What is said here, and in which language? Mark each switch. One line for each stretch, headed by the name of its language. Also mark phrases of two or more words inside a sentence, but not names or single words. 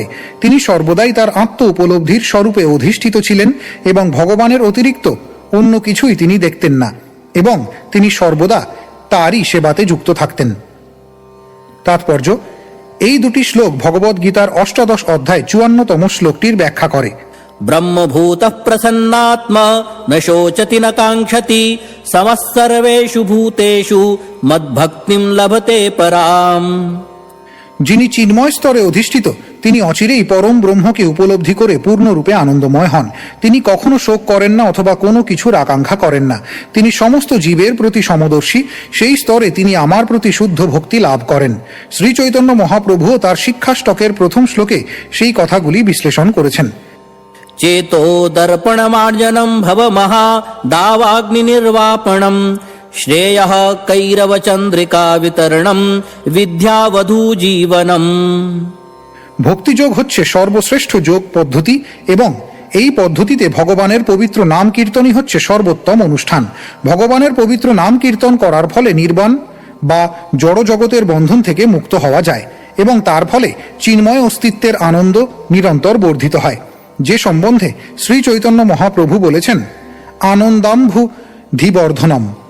Bangla: তিনি সর্বদাই তার আত্ম উপলব্ধির স্বরূপে অধিষ্ঠিত ছিলেন এবং ভগবানের অতিরিক্ত অন্য কিছুই তিনি দেখতেন না, এবং তিনি সর্বদা তারই সেবাতে যুক্ত থাকতেন। তাৎপর্য: এই দুটি শ্লোক ভগবদ গীতার 8ম অধ্যায় 54তম শ্লোকটির ব্যাখ্যা করে।
Sanskrit: ब्रह्मभूतः प्रसन्नात्मा न शोचति न काङ्क्षति समः सर्वेषु भूतेषु मद्भक्तिं लभते पराम्।
Bangla: যিনি চিন্ময় স্তরে অধিষ্ঠিত তিনি অচিরেই পরম ব্রহ্মকে উপলব্ধি করে পূর্ণরূপে আনন্দময় হন। তিনি কখনো শোক করেন না অথবা কোনো কিছুর আকাঙ্ক্ষা করেন না। তিনি সমস্ত জীবের প্রতি সমদর্শী। সেই স্তরে তিনি আমার প্রতি শুদ্ধ ভক্তি লাভ করেন। শ্রী চৈতন্য মহাপ্রভুও তার শিক্ষাষ্টকের 1ম শ্লোকে সেই কথাগুলি বিশ্লেষণ করেছেন।
Sanskrit: चेतो दर्पणमार्जनं भव महा दावाग्नि निर्वापणं श्रेयः कैरव चन्द्रिका वितरणं विद्यावधू जीवनम्।
Bangla: ভক্তিযোগ হচ্ছে সর্বশ্রেষ্ঠ যোগ পদ্ধতি এবং এই পদ্ধতিতে ভগবানের পবিত্র নাম কীর্তনই হচ্ছে সর্বোত্তম অনুষ্ঠান। ভগবানের পবিত্র নাম কীর্তন করার ফলে নির্বাণ বা জড় জগতের বন্ধন থেকে মুক্ত হওয়া যায় এবং তার ফলে চিন্ময় অস্তিত্বের আনন্দ নিরন্তর বর্ধিত হয়, যে সম্বন্ধে শ্রী চৈতন্য মহাপ্রভু বলেছেন,
Sanskrit: আনন্দাম্ভু ধীবর্ধনম।